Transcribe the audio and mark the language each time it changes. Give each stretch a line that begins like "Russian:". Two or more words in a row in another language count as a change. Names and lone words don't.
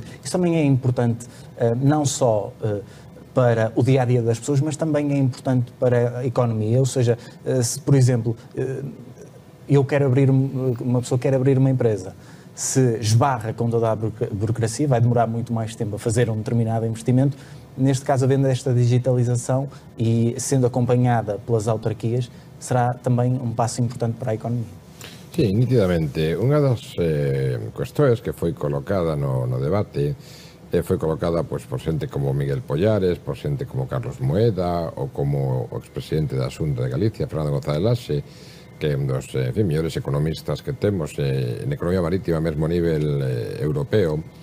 Portuguese: Isso também é importante, não só para o dia-a-dia das pessoas, mas também é importante para a economia, ou seja, se, por exemplo, uma pessoa quer abrir uma empresa, se esbarra com toda a burocracia, vai demorar muito mais tempo a fazer um determinado investimento. Neste caso, havendo esta digitalização e sendo acompanhada pelas autarquias, será também um passo importante para a economia.
Galician: Sí, nítidamente. Unha das cuestións que foi colocada no debate foi colocada por xente como Miguel Pollares, por xente como Carlos Moeda ou como o expresidente da Xunta de Galicia, Fernando González Laxe, que é un dos mellores economistas que temos en economía marítima mesmo a nivel europeo,